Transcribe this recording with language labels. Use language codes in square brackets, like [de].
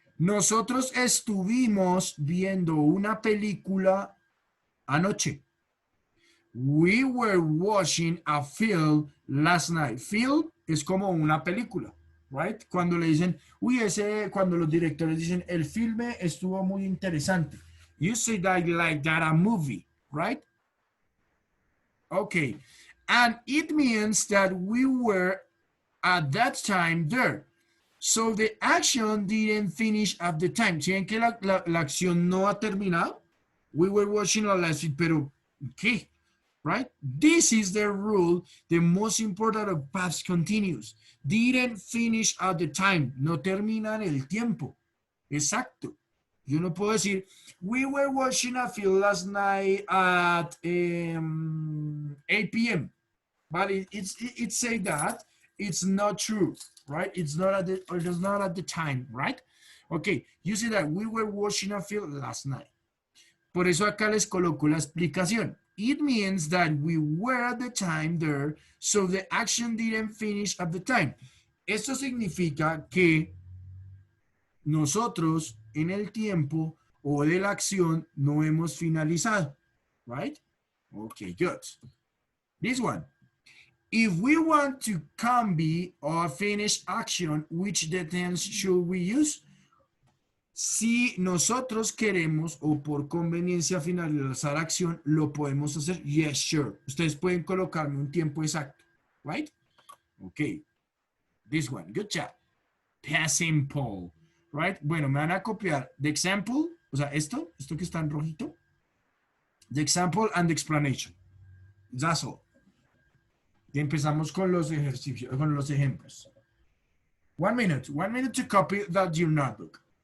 [es] Nosotros estuvimos viendo una película anoche. [en] We were watching a film last night. [es] Film es como una película, right? Cuando le dicen, uy, cuando los directores dicen, el filme estuvo muy interesante. [en] You say that like that a movie, right? Okay. And it means that we were at that time there. So the action didn't finish at the time. [es] ¿Sí ven que la acción no ha terminado? [en] We were watching a last week, [es] pero ¿qué? [en] Right? This is the rule, the most important of past continuous. Didn't finish at the time. [es] No termina en el tiempo. Exacto. Yo no puedo decir, [en] we were watching a film last night at 8 p.m. But it say that it's not true, right? It's not at the time, right? Okay, you see that we were watching a film last night. [es] Por eso acá les coloco la explicación. [en] It means that we were at the time there, so the action didn't finish at the time. [es] Esto significa que nosotros en el tiempo o de la acción no hemos finalizado, right? [en] Okay, good. This one. If we want to copy or finish action, which tense should we use? [es] Si nosotros queremos o por conveniencia finalizar acción, lo podemos hacer. [en] Yes, sure. [es] Ustedes pueden colocarme un tiempo exacto, right? [en] Okay. This one, good job. Past simple, right? [es] Bueno, me van a copiar the example, o sea, esto que está en rojito, [en] the example and the explanation. That's all. [es] Y empezamos con los ejercicios, con los ejemplos. [en] 1 minute to copy that your notebook.